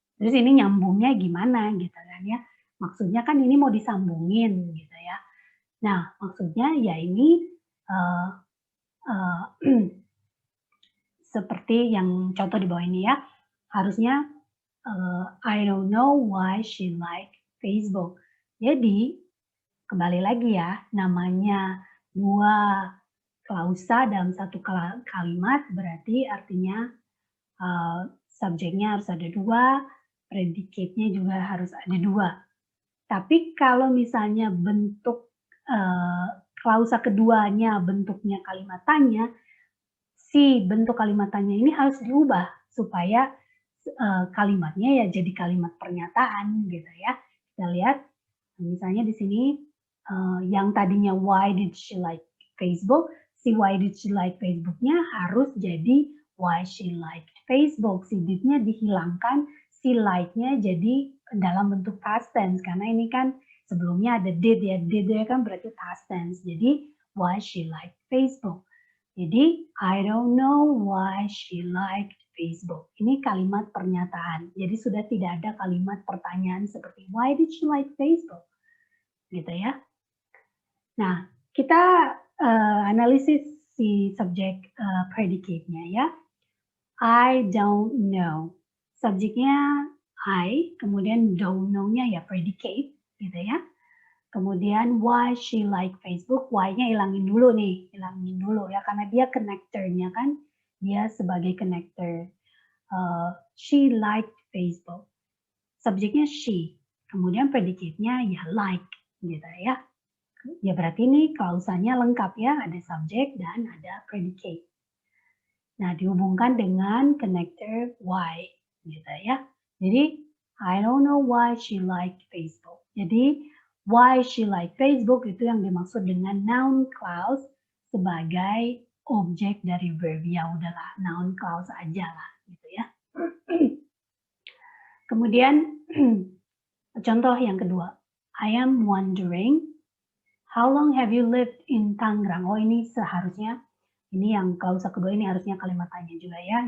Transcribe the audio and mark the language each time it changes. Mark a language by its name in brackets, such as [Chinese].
[Indonesian] Terus ini nyambungnya gimana gitu kan ya. Maksudnya kan ini mau disambungin gitu ya. Nah, maksudnya ya ini uh, uh, seperti yang contoh di bawah ini ya. [English] Harusnya I don't know why she like Facebook. [Indonesian] Jadi kembali lagi ya, namanya dua klausa dalam satu kalimat berarti artinya subjeknya harus ada dua, predicate-nya juga harus ada dua. Tapi kalau misalnya bentuk klausa keduanya bentuknya kalimat tanya, si bentuk kalimat tanya ini harus diubah supaya kalimatnya ya jadi kalimat pernyataan gitu ya. Kita lihat misalnya di sini yang tadinya [English] why did she like Facebook, [Indonesian] si why did she like Facebook-nya harus jadi why she liked Facebook. Si did-nya dihilangkan, si like-nya jadi dalam bentuk past tense karena ini kan sebelumnya ada did ya. Did ya kan berarti past tense. [English] Jadi why she liked Facebook. Jadi I don't know why she liked Facebook. [Indonesian] Ini kalimat pernyataan. Jadi sudah tidak ada kalimat pertanyaan seperti [English] why did she like Facebook? [Indonesian] Gitu ya. Nah, kita analisis si subjek predicate-nya ya. [English] I don't know. [Indonesian] Subjeknya I, kemudian don't know-nya ya predicate gitu ya. Kemudian [English] why she like Facebook, [Indonesian] why-nya hilangin dulu nih, hilangin dulu ya karena dia connector-nya kan, dia sebagai connector. [English] She liked Facebook. [Indonesian] Subjeknya she, kemudian predicate-nya ya like gitu ya. Ya berarti ini klausanya lengkap ya, ada subjek dan ada predicate. Nah, dihubungkan dengan connector why gitu ya. [English] Jadi I don't know why she like Facebook. [Indonesian] Jadi [English] why she like Facebook [Indonesian] itu yang dimaksud dengan noun clause sebagai objek dari verb. Ya udahlah, noun clause aja lah gitu ya. Kemudian contoh yang kedua. [English] I am wondering how long have you lived in Tangerang? [Indonesian] Oh, ini seharusnya ini yang klausa kedua ini harusnya kalimat tanya juga ya.